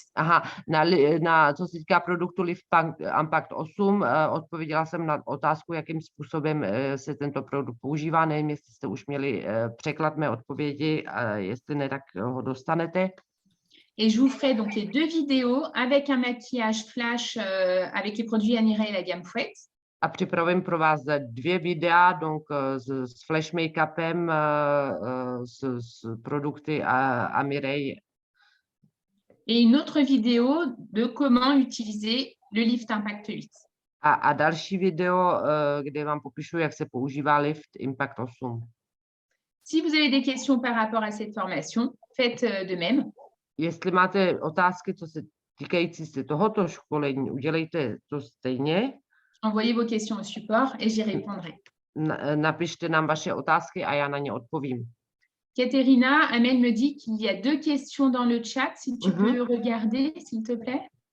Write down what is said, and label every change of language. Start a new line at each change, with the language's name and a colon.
Czech: Aha, co se týká produktu Lift Impact 8, odpověděla jsem na otázku, jakým způsobem se tento produkt používá. Nevím, jestli jste už měli překlad mé odpovědi, jestli ne, tak ho dostanete.
French: Et je vous ferai donc les 2 vidéos avec un maquillage flash avec les produits Anira et la gamme Fouette.
Czech: A připravím pro vás 2 videa, donc s flash make-upem, s produkty a Mireille.
French: Et une autre vidéo de comment utiliser le Lift Impact 8.
Czech: A další video, kde vám popíšu, jak se používá Lift Impact 8.
French: Si vous avez des questions par rapport à cette formation, faites de même.
Czech: Jestli máte otázky, co se týkající se tohoto školení, udělejte to stejně.
French: Envoyez vos questions au support et j'y répondrai.
Czech: Napište nám vaše otázky a já na ně odpovím.
French: Katerina, Amel me dit qu'il y a 2 questions dans le chat. Si tu peux regarder, s'il te plaît.